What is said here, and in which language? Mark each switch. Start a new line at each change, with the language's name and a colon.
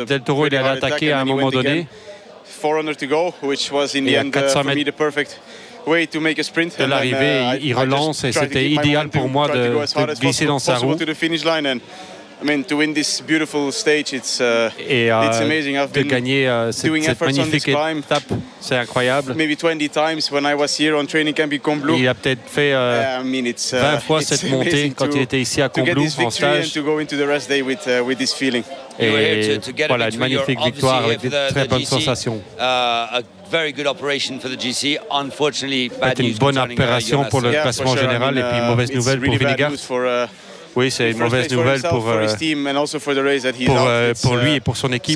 French: Del Toro il est allé attaquer à un moment donné.
English: 400 to go, which was in the end for me the perfect way to make a sprint.
French: De l'arrivée, il relance et c'était idéal pour moi de glisser dans sa roue.
English: I mean, to win this beautiful stage, it's amazing. I've been doing efforts on this climb.
French: C'est incroyable.
English: Maybe 20 times when I was here on training camp in Combloux.
French: Il a peut-être fait 20 fois cette montée quand il était ici à Combloux en stage.
English: To go into the rest day with this feeling.
French: Et voilà, une magnifique victoire avec de très bonnes sensations.
English: A very good operation for the GC. Unfortunately, bad news.
French: Une bonne opération pour le classement général et puis mauvaise nouvelle pour Vingegaard. Oui, c'est une mauvaise nouvelle pour lui et pour son équipe.